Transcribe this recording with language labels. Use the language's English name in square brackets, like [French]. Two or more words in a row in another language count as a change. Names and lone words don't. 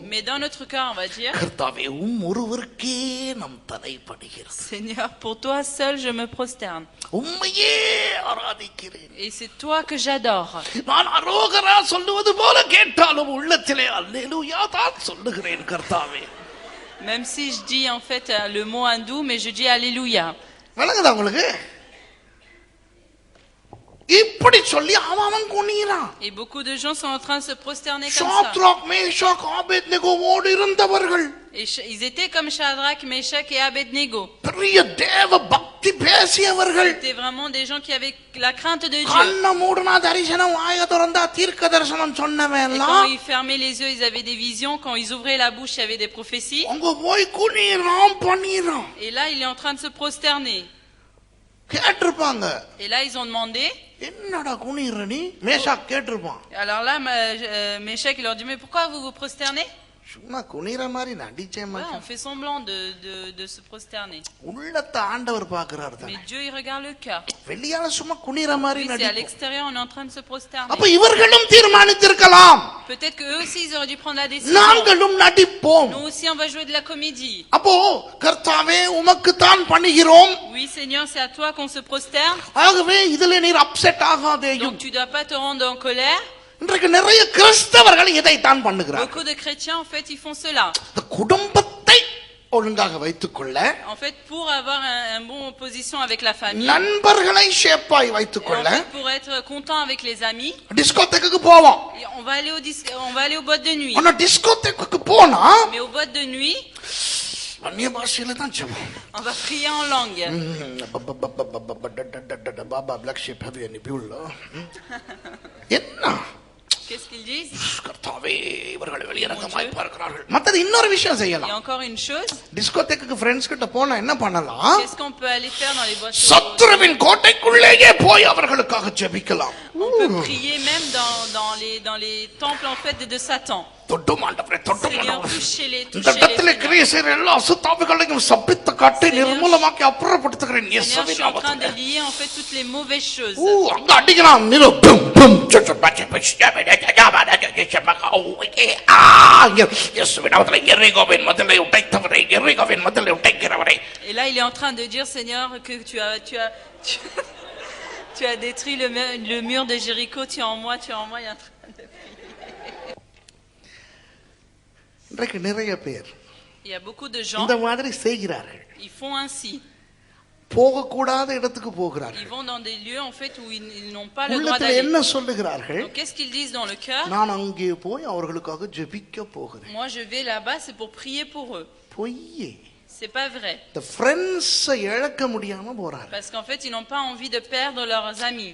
[French] Mais dans notre cœur on va dire. [Tamil] கர்த்தாவே ஒருவருக்கே நம் தலை பணிகிறது. [French] Seigneur, pour toi seul je me prosterne. [Tamil] உம்மையே ஆராதிக்கிறேன். [French] Et c'est toi que j'adore. [Tamil] நான் அரோகரா சொல்லுவது போல கேட்டாலும் உள்ளத்திலே அல்லேலூயா தான் சொல்லுகிறேன் கர்த்தாவே. [French] Même si je dis en fait le mot hindou, mais je dis alléluia. [Tamil] விளங்குதா உங்களுக்கு? இப்படி சொல்லி அவன் குனிறான். [French] Et beaucoup de gens sont en train de se prosterner comme ça. [Tamil] ஷாத்ராக் மேஷாக் ஆபேத்நேகோவோடு இருந்தவர்கள். [French] Ils étaient comme Shadrach, Meshach et Abednego. [Tamil] பெரிய தேவ பக்தி பேசியவர்கள். [French] C'était vraiment des gens qui avaient la crainte de Dieu. [Tamil] கண்ண மூடுனா தரிசனம், வாயை திறந்தா தீர்க்க தரிசனம் சொன்னவன் [French] Et [Tamil] எல்லாம். [French] quand ils fermaient les yeux, ils avaient des visions. Quand ils ouvraient la bouche, il y avait des prophéties. [Tamil] அங்க போய் குனிறான் பணிறான். [French] Et là, il est en train de se prosterner. [Tamil] கேட்டிருப்பாங்க. [French] Et là, ils ont demandé. [Tamil] என்னடா குனிற நீ? மேஷாக் கேட்டிருப்பான். [French] Alors là, Meshach, il leur dit, mais pourquoi vous vous prosternez? [Tamil] சும்மா குனிற மாதிரி நடிச்சேன் [French] Ouais, on [Tamil] மச்சான். [French] fait semblant de se prosterner. [Tamil] உள்ளத்தை ஆண்டவர் பார்க்கிறார் [French] Mais [Tamil] தானே. [French] Dieu, il regarde le cœur. [Tamil] வெளியால சும்மா குனிற மாதிரி [French] Oui, c'est à [Tamil] நடிப்போம். [French] l'extérieur, on est en train de se prosterner. [Tamil] அப்ப இவர்களும் தீர்மானித்திருக்கலாம். [French] Peut-être qu'eux aussi, ils auraient dû prendre la décision. [Tamil] நாங்களும் நடிப்போம். [French] Nous aussi, on va jouer de la comédie. [Tamil] அப்போ கர்த்தாவே உமக்கு தான் பணிகிறோம். [French] Oui, Seigneur, c'est à toi qu'on se prosterne. [Tamil] ஆகவே இதுல நீர் அப்செட் ஆகாதேயும். [French] Donc, tu dois pas te rendre en colère. [Tamil] இன்றைக்கு நிறைய கிறிஸ்தவர்கள் இதைத்தான் பண்ணுகிறார்கள். [French] Beaucoup de chrétiens, en fait, ils font cela. [Tamil] குடும்பத்தை ஒழுங்காக வைத்துக்கொள்ள, [French] En fait, pour avoir un bon position avec la famille. [Tamil] நண்பர்களை ஷேப்பாய் [French] Et en [Tamil] வைத்துக்கொள்ள, [French] fait, pour être content avec les amis. [Tamil] டிஸ்கோதேக்கு போவோம். [French] Et on va aller au boîte de nuit. [Tamil] ஆனா டிஸ்கோதேக்கு போனா [French] Mais au boîte de nuit, [Tamil] அந்நிய பாஷையில தான் ஜெபம். [French] on va prier en langue. [English] Baa baa black sheep have any wool. என்ன [French] Qu'est-ce qu'ils disent? [Tamil] கர்த்தாவே கர்த்தாவே இவர்கள் வெளியிறக்கமாய் பார்க்கிறார்கள். மத்தது இன்னொரு விஷயம் செய்யலாம். [French] Et encore une chose. [Tamil] டிஸ்கோதேக்கு ஃப்ரெண்ட்ஸ் கிட்ட போனா என்ன பண்ணலாம்? [French] Qu'est-ce qu'on peut aller faire dans les boîtes? [Tamil] சத்துருவின் கோட்டைக்குள்ளேயே போய் அவர்களுக்காக ஜெபிக்கலாம். [French] On peut prier même dans les temples en fait de Satan. [Tamil] தொட்டும் ஆண்டவரே தொட்டும் [French] Seigneur, [Tamil] ஆண்டவரே. [French] touchez-les. [Tamil] இந்த இடத்துல கிரியை செய்யற எல்லா அசுத்தாவிகளையும் சபித்து காட்டி நிர்மூலமாக்கி அப்புறப்படுத்துகிறேன் [French] Seigneur, je [Tamil] இயேசுவின் [French] suis en train de [Tamil] நாமத்திலே. [French] lier en fait toutes les mauvaises choses. [Tamil] அங்க அடிக்கலாம் நிலு பம் பம் இயேசுவின் நாமத்திலே எரிகோவின் மதிலை உடைத்தவரே எரிகோவின் மதிலை உடைக்கிறவரே. [French] Et là, il est en train de dire, Seigneur, que tu as détruit le mur de Jéricho, tu es en moi, il est en train de prier. [Tamil] இன்றைக்கு நிறைய பேர் [French] Il y a beaucoup de gens, [Tamil] இந்த மாதிரி செய்கிறார்கள். [French] ils font ainsi. [Tamil] போகக்கூடாத இடத்துக்கு போகிறார்கள். [French] Ils vont dans des lieux en fait où ils n'ont pas le droit [Tamil] உள்ளத்துல [French] d'aller. [Tamil] என்ன சொல்லுகிறார்கள்? [French] Donc qu'est-ce qu'ils disent dans le cœur? [Tamil] நான் அங்கே போய் அவர்களுக்காக ஜெபிக்க போகிறேன். [French] Moi je vais là-bas, c'est pour prier pour eux. [Tamil] பொய்யே. [French] C'est pas vrai. [English] the friends [Tamil] இழக்க முடியாம போறாங்க. [French] Parce qu'en fait, ils n'ont pas envie de perdre leurs amis.